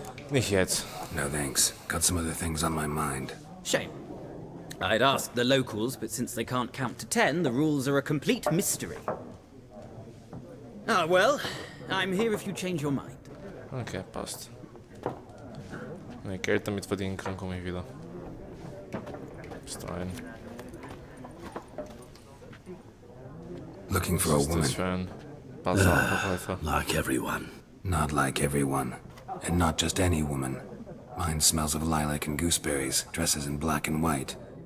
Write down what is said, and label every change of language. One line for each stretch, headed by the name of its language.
German: Nicht jetzt.
English: No thanks. Got some other things on my mind. Shame. I'd ask the locals, but since they can't count to 10, the rules are a complete mystery. Ah, well, I'm here if you change your mind.
German: Okay, passt. Wenn ich Geld damit verdienen kann, komme ich wieder. Bis dahin.
English: Looking for a
German: Was ist
English: woman.
German: das für ein Basarverkäufer?
English: Like everyone. Not like everyone. And not just any woman. Mine smells of lilac and gooseberries, dresses in black and white.